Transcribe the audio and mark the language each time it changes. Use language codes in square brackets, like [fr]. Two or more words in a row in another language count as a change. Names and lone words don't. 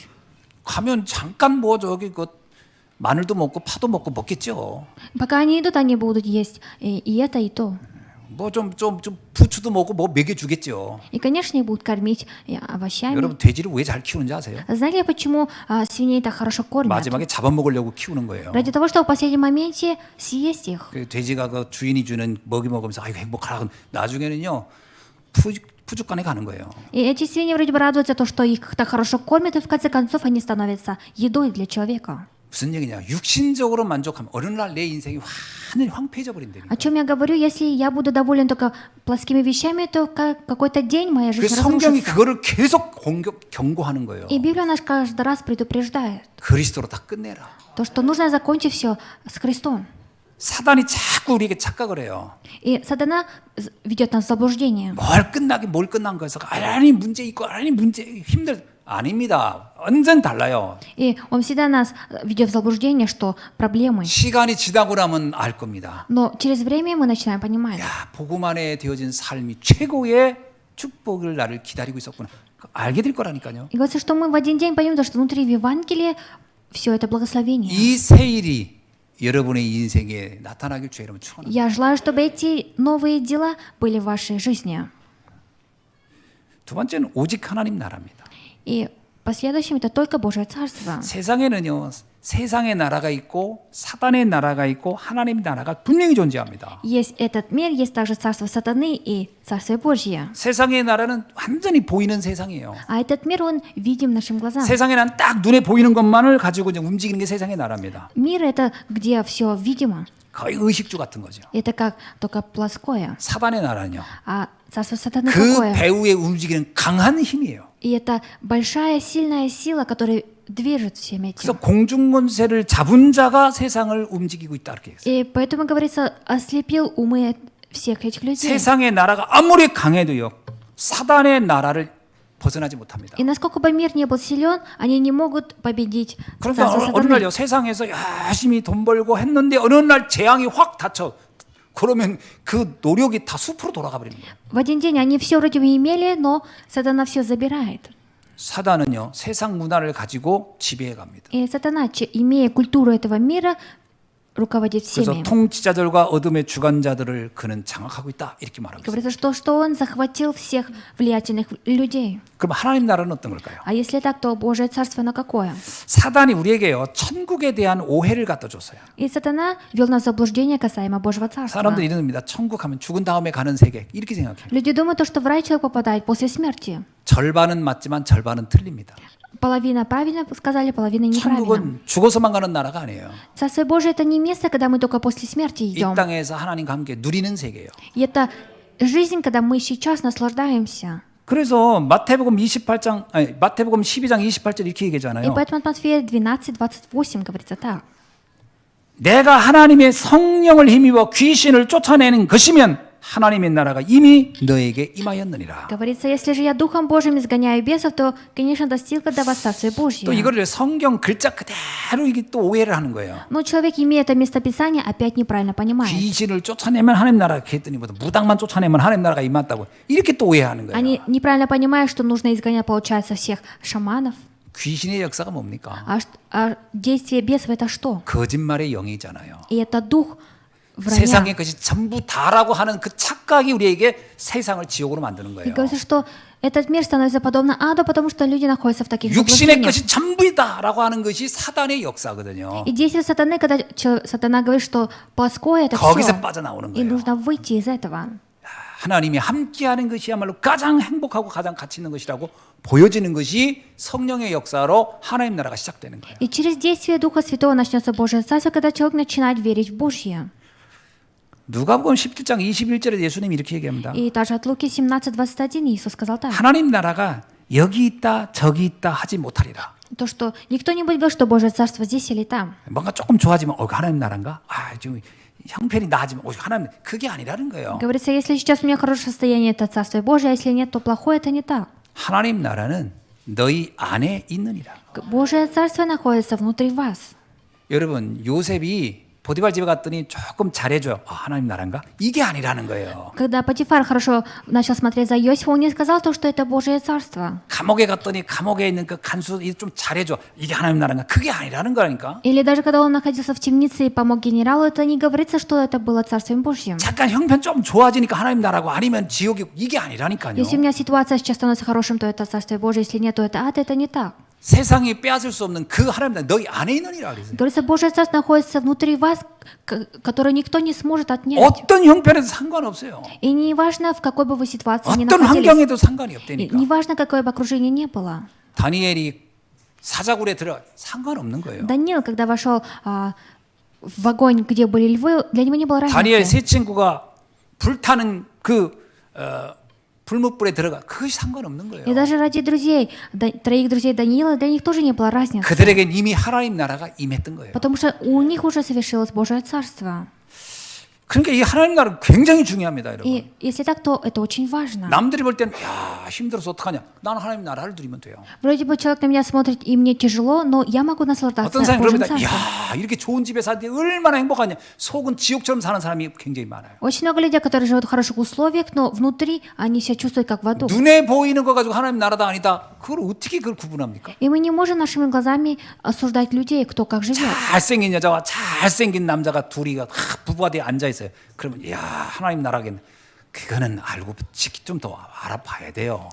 [ko] 가면 잠깐 뭐 저기 그 마늘도 먹고 파도 먹고 먹겠죠. [ru] Пока они идут, они будут есть и это, и то. [ko] 뭐 좀 부추도 먹고 뭐 먹여주겠죠. [ru] И, конечно, их будут кормить овощами. [ko] 여러분 돼지를 왜 잘 키우는지 아세요? [ru] Знаете ли, почему свиней так хорошо кормят? [ko] 마지막에 잡아먹으려고 키우는 거예요. [ru] Ради того, чтобы в последнем моменте съесть их. [ko] 그 돼지가 그 주인이 주는 먹이 먹으면서 아이고 행복하라. 나중에는요 푸죽간에 가는 거예요. [ru] И эти свиньи вроде бы радуются то, что их так хорошо кормят, и в конце концов они становятся едой для человека. [ko] 무슨 얘기냐? 육신적으로 만족하면 어느 날 내 인생이 완전히 황폐해져 버린다니까. [ru] О чем я говорю, если я буду доволен только плоскими вещами, то какой-то день моя жизнь [ko] 그래서 성경이 [ru] разрушится. [ko] 그거를 계속 경고하는 거예요. [ru] И Библия нас каждый раз предупреждает, [ko] 그리스도로 다 끝내라. [ru] то, что нужно закончить все с Христом. [ko] 사단이 자꾸 우리에게 착각을 해요. [ru] И сатана ведет нас в заблуждение. [ko] 뭘 끝난 거에서 아니 문제 있고 아니 문제 힘들 아닙니다. 완전 달라요. [ru] И он всегда нас ведет в заблуждение, что проблемы. [ko] 시간이 지나고 나면 알 겁니다. [ru] Но через время мы начинаем понимать. [ko] 야, 복음 안에 되어진 삶이 최고의 축복을 나를 기다리고 있었구나. 알게 될 거라니까요. [ru] И говорится, что мы в один день поймем, что внутри в Евангелии все это благословение. [ko] 이 세일이 여러분의 인생에 나타나길 주의 이름으로 축원합니다. [ru] Я желаю, чтобы эти новые дела были в вашей жизни. [ko] 두 번째는 오직 하나님 나라입니다. [ru] И последующим это только Божье Царство. [ko] 세상에는요, 세상의 나라가 있고 사단의 나라가 있고 하나님의 나라가 분명히 존재합니다. [ru] Есть этот мир, есть также Царство Сатаны и Царствие Божье. [ko] 세상의 나라는 완전히 보이는 세상이에요. [ru] А этот мир, он видим нашим глазам. [ko] 세상에 난 딱 눈에 보이는 것만을 가지고 이제 움직이는 게 세상의 나라입니다. [ru] Мир это где все видимо. [ko] 거의 의식주 같은 거죠. [ru] Это как только плоское. [ko] 사단의 나라는요. [ru] А царство сатаны [ko] 그 [ru] какое? [ko] 배후에 움직이는 강한 힘이에요. [ru] И это большая, сильная сила, которая движет всем [ko] 그래서 [ru] этим. [ko] 공중권세를 잡은 자가 세상을 움직이고 있다 이렇게 했어요. [ru] И поэтому говорится, ослепил умы всех этих людей. [ko] 세상의 나라가 아무리 강해도요. 사단의 나라를 벗어나지 못합니다. [ru] И насколько бы мир не был силен, они не могут победить [ko] 그러니까 [ru] царство [ko] 어느 [ru] сатаны. [ko] 날요 세상에서 열심히 돈 벌고 했는데 어느 날 재앙이 확 닥쳐. 그러면 그 노력이 다 숲으로 돌아가 버리는 거예요. [ru] В один день они все вроде бы имели, но сатана все забирает. [ko] 사단은요 세상 문화를 가지고 지배해 갑니다. [ru] И сатана, имея культуру этого мира, руководит [ko] 그래서 [ru] всеми. [ko] 통치자들과 어둠의 주관자들을 그는 장악하고 있다 이렇게 말하고 있어요. [ru] Говорится, что он захватил всех влиятельных людей. [ko] 그럼 하나님 나라는 어떤 걸까요? [ru] А если так, то Божье царство на какое? [ko] 사단이 우리에게요 천국에 대한 오해를 갖다 줬어요. И сатана вел нас в заблуждение касаемо Божьего царства. 사람들이 이럽니다. 천국 하면 죽은 다음에 가는 세계 이렇게 생각해요. [ru] Люди думают, что в рай человек попадает после смерти. [ko] 절반은 맞지만 절반은 틀립니다. [ru] Половина правильно сказали, половина неправильно. [ko] 천국은 죽어서만 가는 나라가 아니에요. [ru] Царство Божие это не место, когда мы только после смерти [ko] 이 [ru] идем. [ko] 땅에서 하나님과 함께 누리는 세계예요. [ru] И это жизнь, когда мы сейчас наслаждаемся. [ko] 그래서 마태복음 12장 28절 이렇게 [ru] И [ko] 얘기하잖아요. [ru] поэтому от Матфея 12:28 говорится так. [ko] 내가 하나님의 성령을 힘입어 귀신을 쫓아내는 것이면 하나님의 나라가 이미 너에게 임하였느니라. [ru] Говорится, если же я Духом Божьим изгоняю бесов, то, конечно, достига до вас Царствие [ko] 또 [ru] Божье. [ko] 이거를 성경 글자 그대로 이게 또 오해를 하는 거예요. [ru] Но человек, имея это местописание, опять неправильно понимает. [ko] 귀신을 쫓아내면 하나님 나라가 했더니 무당만 쫓아내면 하나님 나라가 임한다고 이렇게 또 오해하는 거예요. [ru] Они неправильно понимают, что нужно изгонять, получается, всех шаманов. [ko] 귀신의 역사가 뭡니까? [ru] А действие бесов это что? [ko] 거짓말의 영이잖아요. [ru] И это дух вранья. [ko] 세상의 것이 전부 다라고 하는 그 착각이 우리에게 세상을 지옥으로 만드는 [ru] И [ko] 거예요. [ru] говорится, что этот мир становится подобно аду, потому что люди находятся в таких [ko] 육신의 [ru] заблуждениях. [ko] 것이 전부이다라고 하는 것이 사단의 역사거든요. [ru] И действие сатаны, когда сатана говорит, что плоское это [ko] 거기서 [ru] все, [ko] 빠져나오는 [ru] и [ko] 거예요. [ru] нужно выйти из этого. [ko] 하나님이 함께하는 것이야말로 가장 행복하고 가장 가치 있는 것이라고 보여지는 것이 성령의 역사로 하나님 나라가 시작되는 거예요. [ru] И через действие Духа Святого начнется Божье Царство, когда человек начинает верить в Божье. [ko] 누가복음 17장 21절에 예수님이 이렇게 얘기합니다. [ru] И также от Луки 17:21 Иисус сказал так. [ko] 하나님 나라가 여기 있다 저기 있다 하지 못하리라. [ru] То, что никто не будет говорить, что Божье Царство здесь или там. [ko] 뭔가 조금 좋아지면 하나님 나라인가? 지금 형편이 나아지면 하나님 그게 아니라는 거예요. [ru] Говорится, если сейчас у меня хорошее состояние, это Царство Божие, а если нет, то плохое, это не так. [ko] 하나님 나라는 너희 안에 있느니라. [ru] Божье Царство находится внутри вас. [ko] 여러분 요셉이 보디발 집에 갔더니 조금 잘해줘요. 하나님 나라인가? 이게 아니라는 거예요. [ru] Когда Патифар хорошо начал смотреть за Иосифом, он не сказал то, что это Божье Царство. [ko] 감옥에 갔더니 감옥에 있는 그 간수 좀 잘해줘. 이게 하나님 나라인가? 그게 아니라는 거라니까. [ru] Или даже когда он находился в темнице и помог генералу, это не говорится, что это было Царствием Божьим. [ko] 잠깐 형편 좀 좋아지니까 하나님 나라고 아니면 지옥이고 이게 아니라니까요. [ru] Если у меня ситуация сейчас становится хорошим, то это Царствие Божие, если нет, то это ад, это не так. [ko] 세상이 빼앗을 수 없는 그 하나님 나라 너희 안에 있느니라 그랬어요. [ru] Говорится, Божье Царство находится внутри вас, которое никто не сможет отнять. [ko] 어떤 형편에도 상관없어요. [ru] И не важно, в какой бы вы ситуации ни [ko] 어떤 [ru] находились, [ko] 환경에도 상관이 [ru] и [ko] 없다니까. [ru] не важно, какое бы окружение ни было. [ko] 다니엘이 사자굴에 들어 상관없는 거예요. [ru] Даниил, когда вошел в огонь, где были львы, для него не было [ko] 다니엘 [ru] разницы. [ko] 세 친구가 불타는 그 불못불에 들어가 그것이 상관없는 거예요. [ru] И даже ради друзей, троих друзей Даниила, для них тоже не было разницы. [ko] 그들에겐 이미 하나님 나라가 임했던 거예요. [ru] Потому что у них уже совершилось Божье Царство. [ko] 그러니까 이 하나님 나라는 굉장히 중요합니다, 여러분. [ru] И если так, то это очень важно. [ko] 남들이 볼 때는 야 힘들어서 어떡하냐? 나는 하나님 나라를 누리면 돼요. [ru] Вроде бы человек на меня смотрит, и мне тяжело, но я могу наслаждаться [ko] 어떤 사람이 [ru] Божьим [ko] 그럽니다. [ru] Царством. [ko] 야 이렇게 좋은 집에 사는데 얼마나 행복하냐? 속은 지옥처럼 사는 사람이 굉장히 많아요. [ru] Очень много людей, которые живут в хороших условиях, но внутри они себя чувствуют как в аду. [ko] 눈에 보이는 거 가지고 하나님 나라다 아니다. 그걸 어떻게 그걸 구분합니까? [ru] И мы не можем нашими глазами осуждать людей, кто как живет. [ko] 잘생긴 여자와 잘생긴 남자가 둘이 부부가 돼 앉아 있어요. 그러면 야 하나님 나라겠네. 그거는 알고 좀 더 알아봐야 돼요.